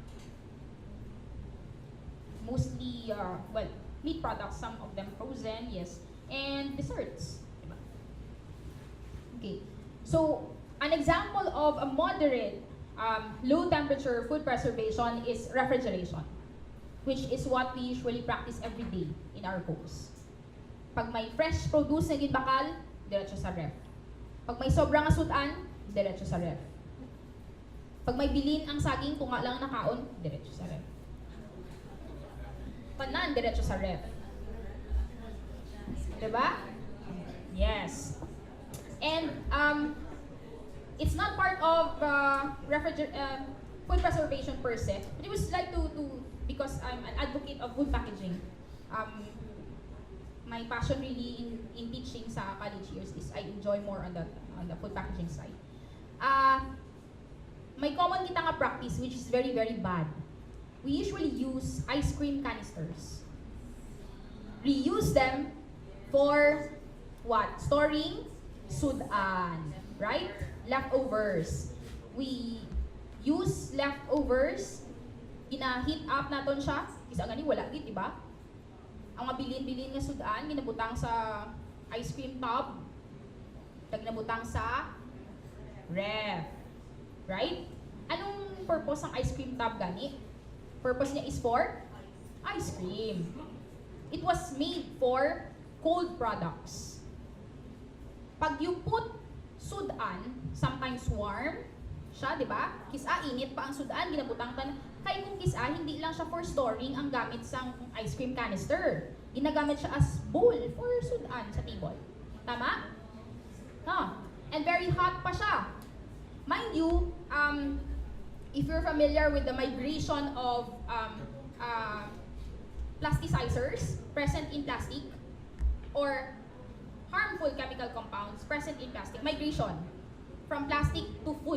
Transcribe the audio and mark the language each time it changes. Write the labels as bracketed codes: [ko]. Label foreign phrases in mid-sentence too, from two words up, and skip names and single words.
[en] Mostly, well, meat products, some of them frozen, yes. And desserts. Okay. So an example of a moderate low temperature food preservation is refrigeration, which is what we usually practice every day in our homes. [hil] Pag may [en] fresh produce [hil] na ginbakal, diretso sa ref. Pag may sobrang asutan, diretso sa ref. Pag may bilin ang saging, kung nga lang nakaon, diretso sa ref. Panan, diretso sa ref. Diba? [en] Yes. And it's not part of food preservation per se, but it was like to because I'm an advocate of food packaging. My passion really in teaching sa college years is I enjoy more on the food packaging side. [hil] May common kita nga practice [en] which is very, very bad. We usually use ice cream canisters. Reuse them for what? Storing sudan, right? Leftovers. We use leftovers, [hil] gina-heat up naton siya, isa gani wala gid, di ba? Ang mabilin-bilin nga sudan ginabutang sa [en] ice cream tub, [hil] ginabutang sa ref. [en] Right? [hil] Anong purpose ng [en] ice cream tub [hil] gani? [en] Purpose niya is for ice cream. It was made for cold products. [hil] Pag [en] you put [hil] sudan, [en] sometimes warm [hil] siya, di ba? Kisa, init pa ang sudan, ginabutang tan. Kaya kung kisa, hindi lang siya [en] for storing [hil] ang gamit sa [en] ice cream canister. [hil] Ginagamit siya as bowl for sudan sa table. Tama? [en] No. And very hot [hil] pa siya. [en] Mind you, if you're familiar with the migration of plasticizers present in plastic or harmful chemical compounds present in plastic, migration from plastic to food.